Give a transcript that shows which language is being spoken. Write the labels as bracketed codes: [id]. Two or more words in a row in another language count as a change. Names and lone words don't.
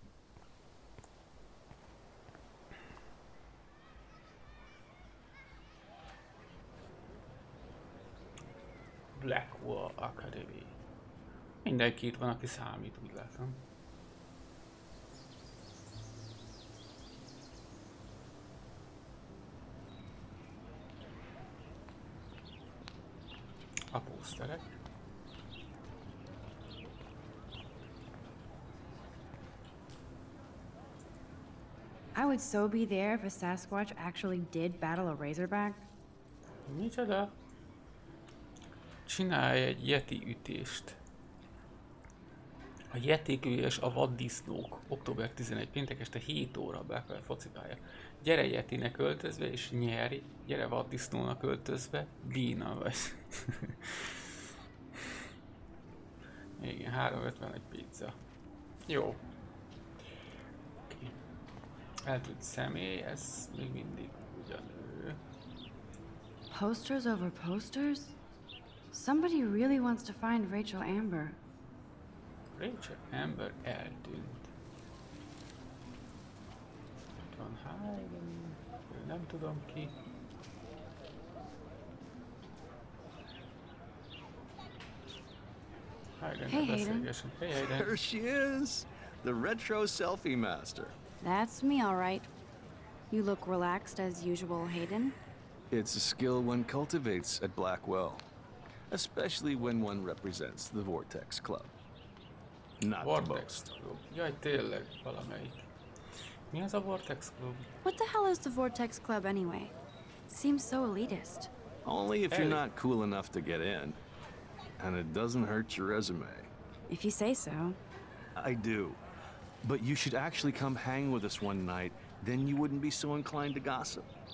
[hu] Blackwall Academy. Mindenki itt van, aki számít, úgy látom. A pószterek. [en] I would so be there if a Sasquatch actually did battle a Razorback. [hu] Micsoda? Csinálj egy Yeti ütést. A Yetik és a vaddisznók. Október 11. péntek este 7 óra Blackwell focipálya. Gyere Yetinek öltözve és nyerj. Gyere vaddisznónak öltözve. Bína vagy. Igen, 3,51 pizza. Jó. Okay. Eltűnt személy, ez még mindig ugyanő. [en] Posters over posters? Somebody really wants to find Rachel Amber. [hu] Rachel Amber eltűnt. Itt van Hayden, nem tudom ki. [en] Hayden, hey Hayden. Hey Hayden. There she is, the retro selfie master. That's me, all right. You look relaxed as usual, Hayden. It's a skill one cultivates at Blackwell, especially when one represents the Vortex Club. Not to boast. Club. [hu] Jaj, tényleg, valamelyik. Mi az a Vortex Club? [en] What the hell is the Vortex Club anyway? It seems so elitist. Only if you're not cool enough to get in. And it doesn't hurt your resume. If you say so. I do. But you should actually come hang with us one night, then you wouldn't be so inclined to gossip.